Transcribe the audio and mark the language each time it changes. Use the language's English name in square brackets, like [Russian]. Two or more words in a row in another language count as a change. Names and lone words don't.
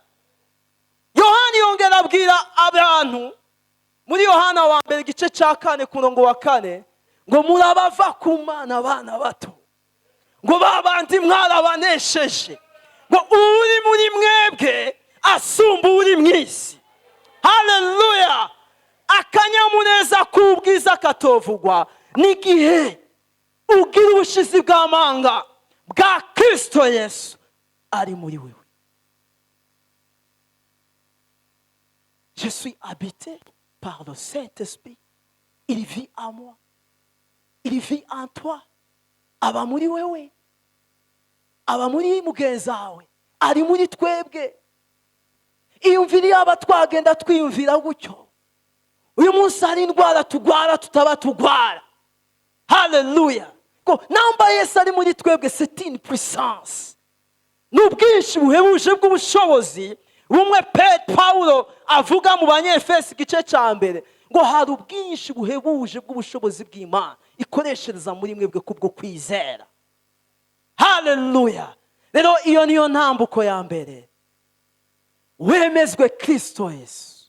[Rundi] Yohana yongera abwira abantu muri Yohana wa mbere igice ca 4 ku murongo wa 4 ngo murabava ku Mana abana bato, ngo babandi mwarabanesheje, ngo uri muri mwebwe asumba uri mwisi. Haleluya. Akanyamuneza kubwiza katovugwa n'igihe ugira ubushizi bw'amanga bwa Kristo Yesu ari muri wewe. [French] Je suis habité par le Saint-Esprit. Il vit en moi. Il vit en toi. [Rundi] Aba muri wewe. Aba muri mugenzi wawe. Ari muri twebwe. iyumvire yaba twagenda twiyumvira gutyo. Uyu munsi hari indwara tugwara tutaba tugwara. Haleluya. Ko namba Yesu ari muri twebwe, [French] c'est une puissance. [Rundi] N'ubwinshi buhebuje bw'ubushobozi bumwe Paulo avuga mu Banyefesi igice cya mbere, ngo hari ubwinshi buhebuje bw'ubushobozi bw'Imana ikoreshereza muri mwebwe kubwo kwizera. Haleluya. Rero iyo niyo ntambuko ya mbere, wemezwe Kristo Yesu.